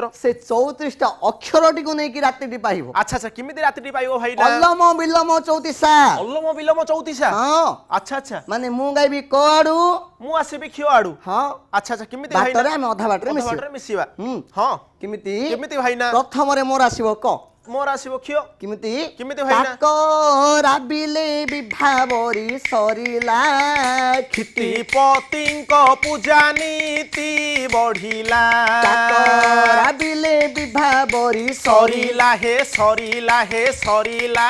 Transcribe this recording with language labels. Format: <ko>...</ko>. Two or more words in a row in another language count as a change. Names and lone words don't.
<or>ସେ 34ଟା ଅକ୍ଷରଟିକୁ ନେଇକି ରାତିଟି ପାଇବ। ଆଚ୍ଛା ଆଚ୍ଛା କେମିତି ରାତିଟି ପାଇବ ଭାଇନା? ଅଲମ ବିଲମ ଚଉତିଶା। ଅଲମ ବିଲମ ଚଉତିଶା। ହଁ ଆଚ୍ଛା ଆଚ୍ଛା ମାନେ ମୁଁ ଗାଇବି କ ଆଡୁ, ମୁଁ ଆସିବି କ୍ଷୟ ଆଡୁ। ହଁ ଆଚ୍ଛା ଆଚ୍ଛା କେମିତି ଭାଇନା? ବାଟରେ ଆମେ ଅଧା ବାଟରେ ଅଧା ବାଟରେ ମିଶିବା। ହୁଁ ହଁ କେମିତି କେମିତି ଭାଇନା? ପ୍ରଥମରେ ମୋର ଆସିବ କ, ମୋର ଆସିବ କ୍ଷୟ किमिति କିମିତି ଭାଇନା କାକ ରାବିଲେ ବିଭାବରୀ ସରିଲା କ୍ଷିତି ପତିଙ୍କ ପୂଜା ନୀତି ବଢ଼ିଲା କାକ ରାବିଲେ ବିଭାବରୀ ସରିଲା ହେ ସରିଲା ହେ ସରିଲା</or>